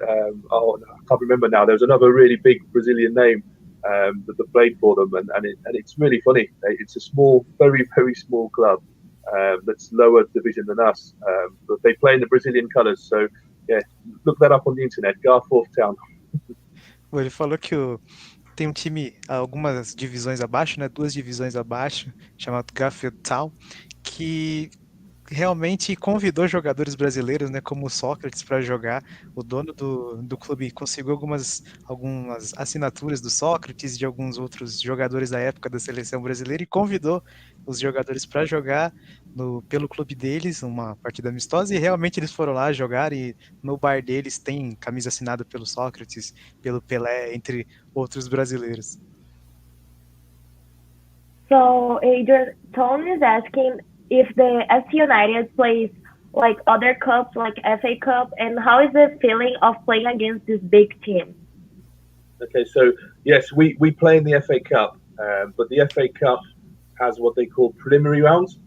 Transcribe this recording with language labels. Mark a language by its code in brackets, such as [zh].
[en] I can't remember now. There was another really big Brazilian name that played for them, and it's really funny. It's a small, very small club that's lower division than us, but they play in the Brazilian colours. So yeah, look that up on the internet. Garforth Town. [pt] Bom, ele falou que tem um time algumas divisões abaixo, né, 2 divisões abaixo, chamado Garfield Town, que realmente convidou jogadores brasileiros, né, como o Sócrates, para jogar. O dono do clube conseguiu algumas assinaturas do Sócrates e de alguns outros jogadores da época da seleção brasileira e convidou os jogadores para jogar pelo clube deles, uma partida amistosa, e realmente eles foram lá jogar, e no bar deles tem camisa assinada pelo Sócrates, pelo Pelé, entre outros brasileiros. [en] So Adrian, Tony is asking if the FC United plays like other cups, like FA Cup, and how is the feeling of playing against this big team? Okay, so yes, we play in the FA Cup, but the FA Cup has what they call preliminary rounds.